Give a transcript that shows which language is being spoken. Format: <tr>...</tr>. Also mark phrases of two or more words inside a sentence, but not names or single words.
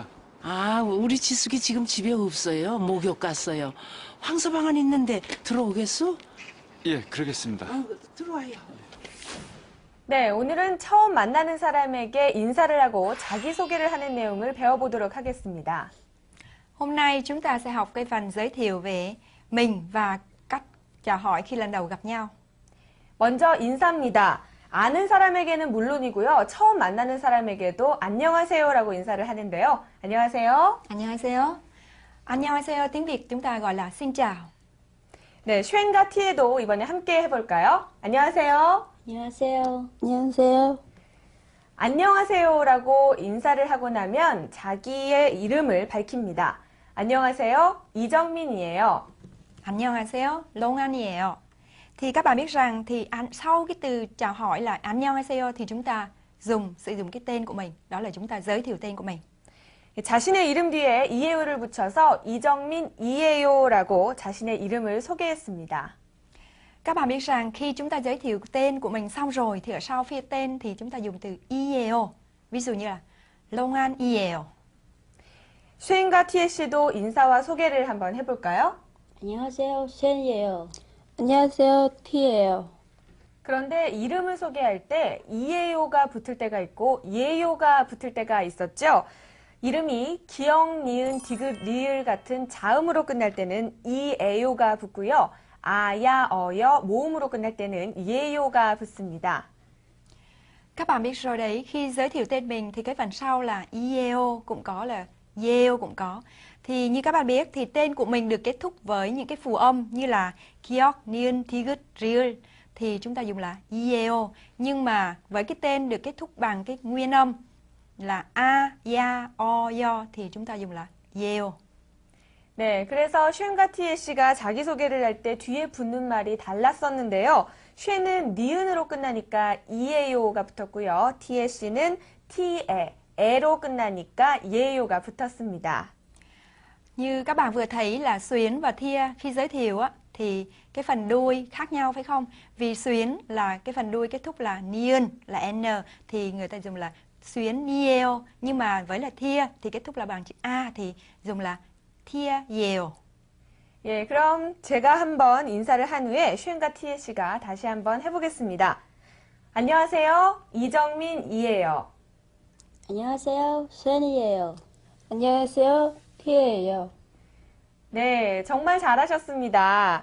<ko>아, 우리 지숙이 지금 집에 없어요. 목욕 갔어요. 황서방은 있는데 들어오겠소? 예, 그러겠습니다. 들어와요. 네, 오늘은 처음 만나는 사람에게 인사를 하고 자기소개를 하는 내용을 배워보도록 하겠습니다.</ko> <vi>Hôm nay chúng ta sẽ học cái phần giới thiệu về mình và cách chào hỏi khi lần đầu gặp nhau.</vi> <ko>먼저 인사입니다. 아는 사람에게는 물론이고요. 처음 만나는 사람에게도 안녕하세요라고 인사를 하는데요. 안녕하세요. 안녕하세요. 안녕하세요.</ko> <vi>tiếng Việt chúng ta gọi là xin chào.</vi> <ko>네, 쉔과 티에도 이번에 함께 해볼까요? 안녕하세요. 안녕하세요. 안녕하세요. 안녕하세요라고 인사를 하고 나면 자기의 이름을 밝힙니다. 안녕하세요. 이정민이에요. 안녕하세요. Long An이에요.</ko> <vi>Thì các bạn biết rằng thì sau cái từ chào hỏi là 안녕하세요 thì chúng ta sử dụng cái tên của mình, đó là chúng ta giới thiệu tên của mình.</vi> <ko>자신의 이름 뒤에 이에요를 붙여서 이정민 이에요라고 자신의 이름을 소개했습니다.</ko> <vi>Các bạn biết rằng khi chúng ta giới thiệu tên của mình xong rồi thì ở sau phía tên thì chúng ta dùng từ 이에요. ví dụ như là Long An 이에요.</vi> <ko>쉔과 티에 씨도 인사와 소개를 한번 해볼까요? 안녕하세요. 쉔이에요. 안녕하세요. 티예요. 그런데 이름을 소개할 때 이에요가 붙을 때가 있고 예요가 붙을 때가 있었죠. 이름이 기역, 니은, 디귿, 리을 같은 자음으로 끝날 때는 이에요가 붙고요. 아야, 어여, 모음으로 끝날 때는 예요가 붙습니다.</ko> <vi>Các bạn biết rồi đấy, khi giới thiệu tên mình thì cái phần sau là ieo cũng có, là yeo cũng có. Thì như các bạn biết thì tên của mình được kết thúc với những cái phù âm như là kiok, niên, tigut, riul thì chúng ta dùng là ieo. Nhưng mà với cái tên được kết thúc bằng cái nguyên âm là a, ya, o, yo thì chúng ta dùng là yeo.</vi> <ko>네, 그래서 쉔과 티에 씨가 자기소개를 할 때 뒤에 붙는 말이 달랐었는데요. 쉔은 니은으로 끝나니까 이에요가 붙었고요. 티에 씨는 티에, 에로 끝나니까 예요가 붙었습니다.</ko> <vi>Như các bạn vừa thấy là Xuyến và Thia khi giới thiệu á, thì cái phần đuôi khác nhau phải không? Vì Xuyến là cái phần đuôi kết thúc là niên, là n thì người ta dùng là Xuyến nieo. Nhưng mà với là Thia thì kết thúc là bằng chữ a thì dùng là Thia yeo.</vi> <ko>예, 그럼 제가 한번 인사를 한 후에 쉔과 티에 씨가 다시 한번 해보겠습니다. 안녕하세요. 이정민이에요. 안녕하세요. 쉔이에요. 안녕하세요. 티예요. 네, 정말 잘하셨습니다.</ko>